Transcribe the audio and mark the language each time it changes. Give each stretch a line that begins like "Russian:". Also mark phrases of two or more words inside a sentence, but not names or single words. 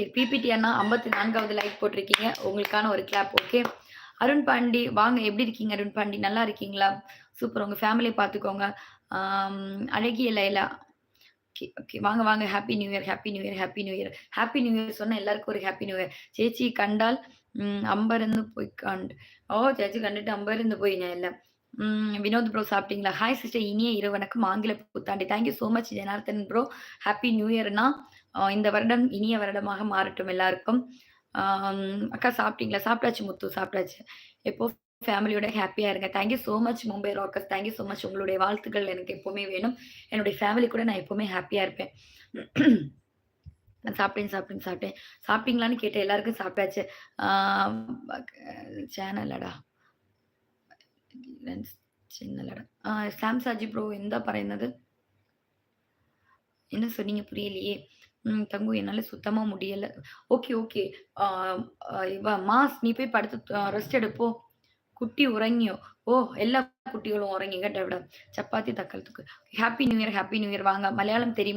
Tamil: பிபிடி அண்ணா 54வது லைக் போட்டிருக்கீங்க. உங்களுக்கான ஒரு கிளாப். ஓகே. அருண் பாண்டி வாங்க எப்படி இருக்கீங்க அருண் பாண்டி? நல்லா இருக்கீங்களா? சூப்பர். உங்க ஃபேமிலிய பார்த்துக்கோங்க. அழகிய லைலா. ஓகே, ஓகே. வாங்க, வாங்க.
English: Happy New Year, Happy New Year, Happy New Year. Happy New Year
Tamil: சொன்னா எல்லாருக்கும் ஒரு
English: Happy New Year.
Malayalam: ചേച്ചി കണ്ടാൽ അമ്പരന്ന് പോയി കണ്ട്. ചേച്ചി കണ്ടിട്ട് അമ്പരന്ന് പോയി ഞാൻ എല്ലാം.
Tamil: வினோத் ப்ரோ சாப்பிட்டீங்களா?
English: Hi sister
Tamil: இனிய இரவு வணக்கம். ஆங்கில புத்தாண்டு.
English: Thank you so much Janardhan bro. Happy New Yearna
Tamil: இந்த வருடம் இனிய வருடமாக மாறட்டும் எல்லாருக்கும். அக்கா சாப்பிட்டீங்களா? சாப்பிட்டாச்சு முத்து சாப்பிட்டாச்சு. எப்போ ஃபேமிலியோட ஹேப்பியா இருங்க.
English: Thank you so much Mumbai Rockers. Thank you so much.
Tamil: உங்களுடைய வாழ்த்துக்கள் எனக்கு எப்பவுமே வேணும். என்னுடைய ஃபேமிலி கூட நான் எப்பவுமே ஹேப்பியா இருப்பேன். நான் சாப்பிட்டேன், சாப்பிட்டேன், சாப்பிட்டேன். சாப்பிட்டீங்களான்னு கேட்டேன். எல்லாருக்கும் சாப்பிட்டாச்சு. ஆ ചാനലടാ.
Malayalam: ചിന്നലട. സാം സാജി ബ്രോ എന്താ പറയുന്നത്?
Tamil: என்ன சொன்னீங்க? புரியலையே. தங்கு என்னால சுத்தமா முடியல. ஓகே, ஓகே. ஆ இவ மாஸ் நீ போய் படுத்து ரெஸ்ட் எடு போ.
Malayalam: കുട്ടി ഉറങ്ങിയോ? ഓ! എല്ലാ കുട്ടികളും ഉറങ്ങിങ്ങ ടവിട.
Tamil: சப்பாத்தி தக்காளி தொக்கு.
English: Happy New Year, Happy New Year
Tamil: வாங்க. மலையாளம் தெரியுமா?